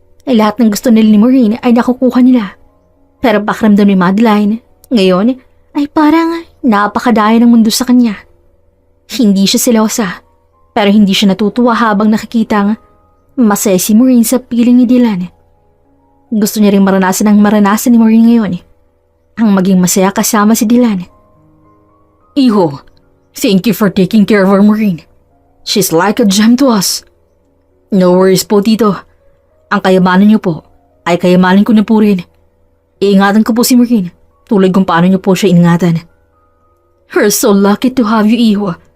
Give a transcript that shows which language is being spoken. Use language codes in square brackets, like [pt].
[tl] ay lahat ng gusto nila ni Maureen ay nakukuha nila. Pero pakiramdam ni Madeline, ngayon ay parang napakadaya ng mundo sa kanya. Hindi siya selosa, pero hindi siya natutuwa habang nakikitang masaya si Maureen sa piling ni Dylan. Gusto niya rin maranasan ang maranasan ni Maureen ngayon, ang maging masaya kasama si Dylan. [en] Iho, thank you for taking care of our Maureen. She's like a gem to us. No worries po, Tito. [tl] Ang kayamanan niyo po ay kayamanan ko na po rin. Iingatan ko po si Maureen tulad kung paano niyo po siya iningatan. [en] We're so lucky to have you, Iho.